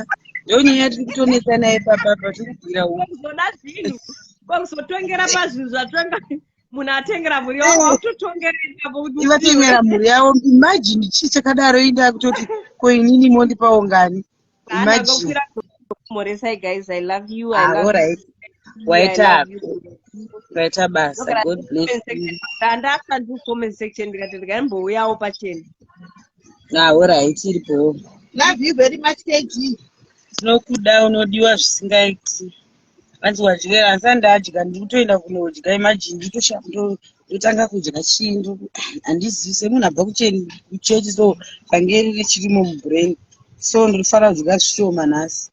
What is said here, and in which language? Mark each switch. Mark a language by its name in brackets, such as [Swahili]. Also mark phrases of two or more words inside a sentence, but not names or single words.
[Shona] Ndio nyaya tiri kutonetsana ipapa patikubvira huku. Zvoda zvinhu. Kwakuzotongera pazvinhu zvatonga munhu atengera mhuri yavo wakutotongera ipapo. Ivatengera mhuri yavo. Imagine chii chakadaro inda kutoti ko inini mondipawo ngani. Imagine. [English] Moresai guys, I love you. I love you. [Shona] Waita basa. [English] God bless you. [Shona] Ndandaka ndi [English] comment section [Shona] ndikati ndikambouyawo pachena. [English] Alright, iripo. Love you very much, KG. [Shona] Tinokuda unodiwa zvisingaiti. Vanzi wadyera asi ndadya ndikutoenda kunodya. Imagine ndotanga kudya chindu. Handizivi semunhu abva kuchechi so pangeri richirimo mubrain. So ndinofanira kudya zvishoma nhasi.